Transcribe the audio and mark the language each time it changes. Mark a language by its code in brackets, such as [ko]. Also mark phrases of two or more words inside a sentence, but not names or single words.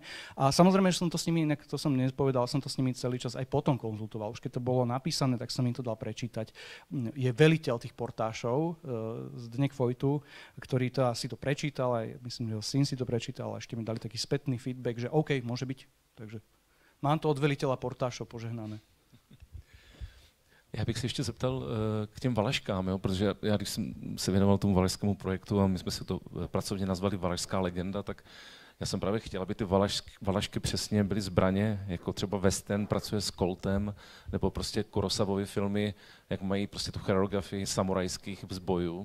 [sk] A samozrejme, že som to s nimi, inak to som nepovedal, som to s nimi celý čas aj potom konzultoval. Už keď to bolo napísané, tak som im to dal prečítať. Je veliteľ tých portášov, Zdeněk Vojtu, ktorý to si to prečítal, aj myslím, že jeho syn si to prečítal a ešte mi dali taký spätný feedback, že OK, môže byť. Takže mám to od veliteľa portášov požehnané. [cs] Já bych se ještě zeptal k těm Valaškám, jo? Protože já, když jsem se věnoval tomu valašskému projektu a my jsme si to pracovně nazvali Valašská legenda, tak já jsem právě chtěl, aby ty Valašky přesně byly zbraně, jako třeba Western pracuje s Coltem, nebo prostě Kurosawovy filmy, jak mají prostě tu choreografii samurajských zbojů.